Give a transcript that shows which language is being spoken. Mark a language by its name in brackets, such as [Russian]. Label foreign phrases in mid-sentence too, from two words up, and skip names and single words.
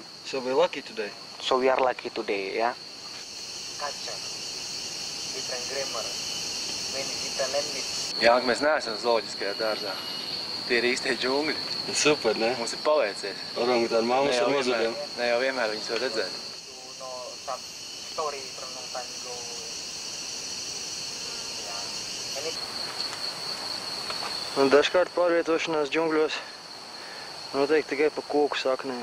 [English] So we're lucky today. So we are lucky today, yeah? Culture, different grammar, many different languages. [Latvian] Jānka, mēs neesam zooloģiskajā dārzā. Tie ir īstie džungļi. Super, ne? Mums ir paveicies. Orangutāni mammas ar mazuļiem. Ne jau vienmēr viņus var redzēt. [English] You know some story from long time ago. Yeah. [Latvian] Un dažkārt pārvietošanās džungļos notiek tikai pa koku saknēm.